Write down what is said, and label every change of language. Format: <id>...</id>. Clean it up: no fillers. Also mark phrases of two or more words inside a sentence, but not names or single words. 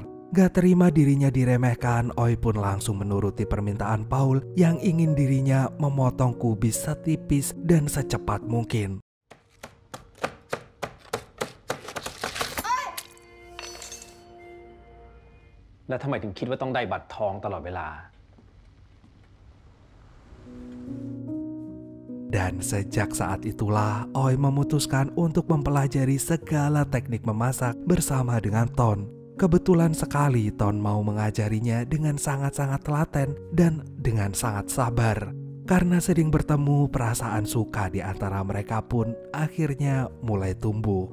<id>Gak terima dirinya diremehkan, Oi pun langsung menuruti permintaan Paul yang ingin dirinya memotong kubis setipis dan secepat mungkin.</id> <th>Dan ทำไมถึงคิดว่าต้องได้บัตรทองตลอดเวลา</th> <id>Dan sejak saat itulah Oi memutuskan untuk mempelajari segala teknik memasak bersama dengan Ton. Kebetulan sekali Ton mau mengajarinya dengan sangat-sangat telaten dan dengan sangat sabar. Karena sering bertemu, perasaan suka di antara mereka pun akhirnya mulai tumbuh.</id>